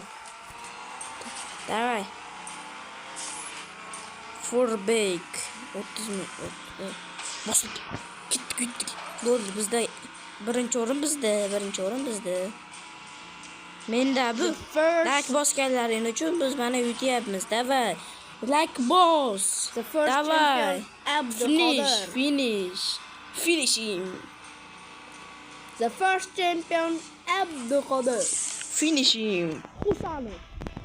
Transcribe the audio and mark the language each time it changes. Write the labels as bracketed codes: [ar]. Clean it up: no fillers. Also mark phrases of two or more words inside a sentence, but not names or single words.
[uz] Davay. Forbek 30 ming. Bosdik. Ketdik. Bo'ldi, bizda birinchi o'rin bizda. Menda bu like bosganlaring uchun biz mana yutyapmiz. Davay. [en] Like boss. The first Davay. Finish. Finishing. The first champion Abdulqodir. Finishing. Xusani.